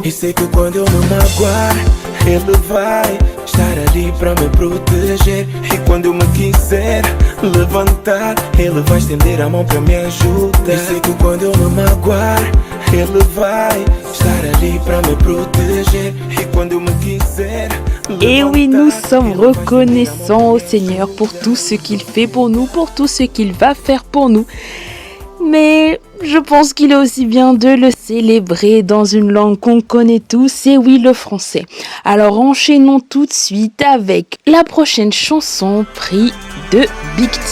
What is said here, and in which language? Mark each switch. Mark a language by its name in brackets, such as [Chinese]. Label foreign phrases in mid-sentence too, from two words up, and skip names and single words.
[Portuguese] E sei que quando eu me magoar, ele vai estar ali pra me proteger. E quando eu me quiser levantar, ele vai estender a mão pra me ajudar. E sei que quando eu me magoar, ele vai estar ali pra me proteger. E quando eu me quiser levantar. [French] Et oui, nous sommes reconnaissants au Seigneur pour tout ce qu'il fait pour nous, pour tout ce qu'il va faire pour nous. Mais je pense qu'il est aussi bien de le célébrer dans une langue qu'on connaît tous, c'est oui, le français. Alors enchaînons tout de suite avec la prochaine chanson, Prix de Big T.